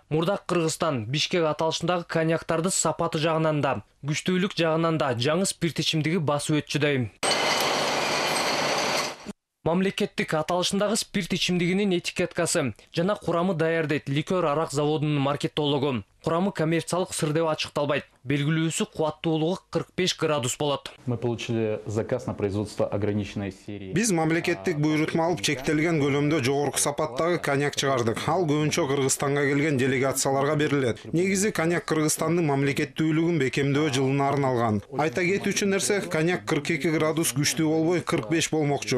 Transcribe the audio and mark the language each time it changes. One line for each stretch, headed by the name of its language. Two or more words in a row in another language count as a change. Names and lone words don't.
Kyrgyz: Мурдак Кыргызстан Бишкек аталышындагы коньяктарды сапаты жагынан да, күчтүүлүк жагынан да жаңы спирт ичимдиги басып өтчү дейм. Мамлекеттик аталышындагы спирт ичимдигинин этикеткасы жана курамы даярдайт ликер арак заводунун маркеттологу. Курамы коммерциялык сыр деп ачыкталбайт. Белгилүүсү кубаттуулугу 45 градус болот.
Russian: Мы получили заказ на производство ограниченной серии.
Kyrgyz: Биз мамлекеттик буйрутма алып чектелген көлөмдө жогорку сапаттагы коньяк чыгардык. Ал көбүнчө Кыргызстанга келген делегацияларга берилет. Негизи коньяк Кыргызстандын мамлекеттүүлүгүн бекемдөө жылына арналган. Айта кетүүчү нерсе, коньяк 42 градус күчтүү болбой 45 болмокчу.